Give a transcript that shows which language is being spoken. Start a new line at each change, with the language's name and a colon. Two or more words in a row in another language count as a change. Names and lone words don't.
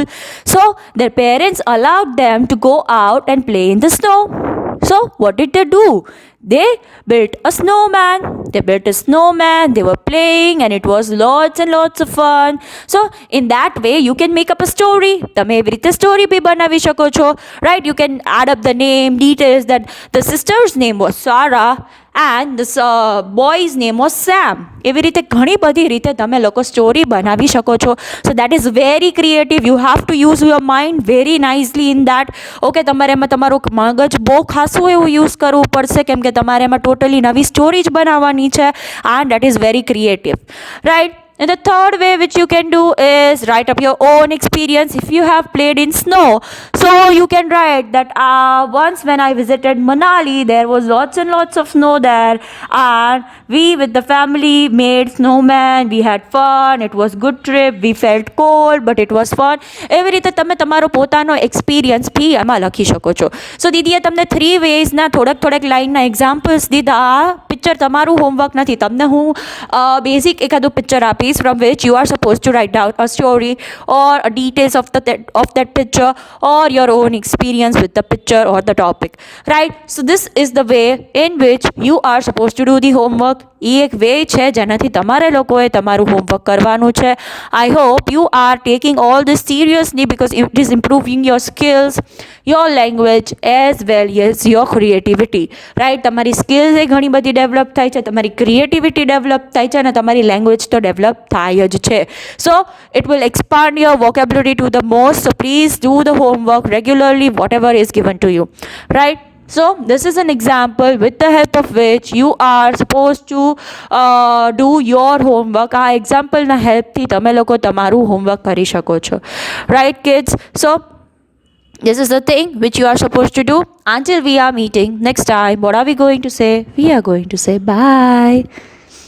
English: So their parents allowed them to go out and play in the snow. So what did they do? They built a snowman. They built a snowman. They were playing and it was lots and lots of fun. So in that way, you can make up a story.
Gujarati: તમે એવી રીતે story બી બનાવી શકો છો,
English: right? You can add up the name, details that the sister's name was Sarah and the boy's name was Sam.
Gujarati: એવી રીતે ઘણી બધી રીતે તમે લોકો સ્ટોરી બનાવી શકો છો.
English: So that is very creative. You have to use your mind very nicely in that.
Gujarati: ઓકે, તમારે એમાં તમારું મગજ બહુ ખાસું એવું યુઝ કરવું પડશે, કેમ કે તમારે એમાં ટોટલી નવી સ્ટોરી જ બનાવવાની છે,
English: and that is very creative, right? And the third way which you can do is write up your own experience if you have played in snow. So you can write that once when I visited Manali, there was lots and lots of snow there, and we with the family made snowman. We had fun. It was good trip. We felt cold, but it was fun.
Gujarati: એવી રીતે તમે તમારો પોતાનો એક્સપિરિયન્સ બી એમાં લખી શકો છો. સો દીદીએ તમને 3 વેઝના થોડાક લાઇનના એક્ઝામ્પલ્સ દીધા. આ પિક્ચર તમારું હોમવર્ક નથી. તમને હું બેઝિક એકાદું પિક્ચર આપીશ
English: from which you are supposed to write down a story or a details of that picture or your own experience with the picture or the topic, right? So this is the way in which you are supposed to do the homework.
Gujarati: એ એક વે છે જેનાથી તમારે લોકોએ તમારું હોમવર્ક કરવાનું છે.
English: I hope you are taking all this seriously because it is improving your skills, your language as well as your creativity, right?
Gujarati: તમારી સ્કિલ્સ એ ઘણી બધી ડેવલપ થાય છે, તમારી ક્રિએટિવિટી ડેવલપ થાય છે અને તમારી લેંગ્વેજ તો ડેવલપ થાય જ છે.
English: સો it will expand your vocabulary to the most. So please do the homework regularly, whatever is given to you, right? So this is an example with the help of which you are supposed to do your homework.
Gujarati: આ એક્ઝામ્પલના હેલ્પથી તમે લોકો તમારું હોમવર્ક કરી શકો છો,
English: right kids? So this is the thing which you are supposed to do. Until we are meeting next time, what are we going to say? We are going to say bye.